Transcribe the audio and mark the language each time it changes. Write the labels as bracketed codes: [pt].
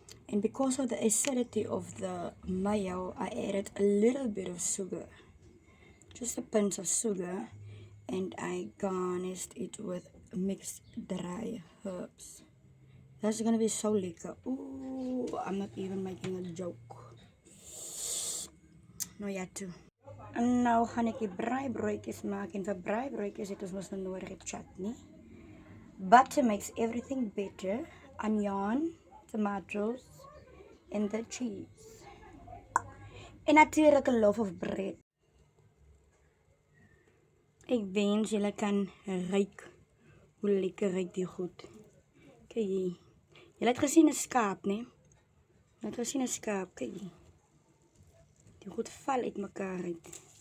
[en] And because of the acidity of the mayo, I added a little bit of sugar. Just a pinch of sugar. And I garnished it with mixed dry herbs. That's gonna be so lekker. Ooh, I'm not even making a joke. [af] Nou ja, toe. En nou gaan ek die breibroodjies maak. En vir breibroodjies het ons mos nou nodig chutney. [en] Butter makes everything better. Onion, tomatoes, and the cheese. [af] En natuurlijk 'n [en] loaf of bread. [af] Ek wens julle kan ruik hoe lekker ruik die goed. Kyk hier. Julle het gesien 'n skaap, né? Julle het gesien 'n skaap, kyk hier. Die goed val uit mekaar uit.